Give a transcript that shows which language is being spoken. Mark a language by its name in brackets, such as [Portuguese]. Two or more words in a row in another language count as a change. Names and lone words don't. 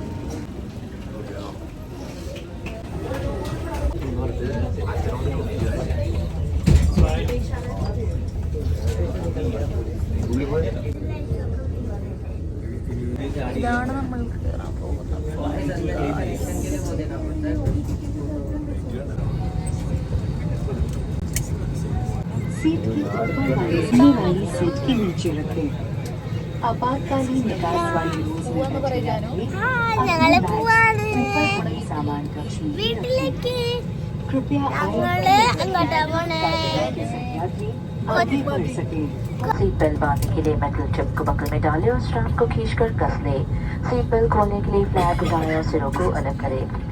[Malayalam] ഇതാണ് നമ്മൾ കയറാൻ പോകുന്നത്. [Hindi] सीट की ऊपर बैठने वाली सीट के नीचे रखें। आपातकालीन निकास वाली रोज में बैठे यात्री [Malayalam] ഞങ്ങള് പോവാണ് [Hindi] ऊपर पड़े सामान का छूट [Malayalam] വീട്ടിലേക്ക്. [Hindi] कृपया [Malayalam] ഞങ്ങള് അങ്ങോട്ടാ പോണേ. [Hindi] यात्री आगे बढ़ सके। सीट बेल्ट बांधने के लिए मेटल चिप को बगल में डालें और स्ट्रैप को खींचकर कस लें। सीट बेल्ट खोलने के लिए फ्लैप उठाएं और सिरों को अलग करें।